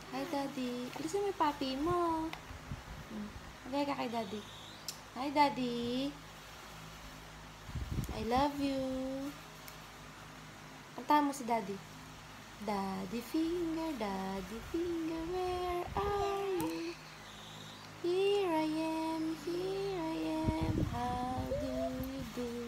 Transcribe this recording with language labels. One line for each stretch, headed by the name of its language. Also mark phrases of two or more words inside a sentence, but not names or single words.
Filipino: Daddy. Alisin mo yung papi mo. Magay ka kay Daddy.
English: Hi, Daddy. I love you.
Filipino: Kantahan mo si Daddy.
English: Daddy finger, where are you? Here I am, how do you do?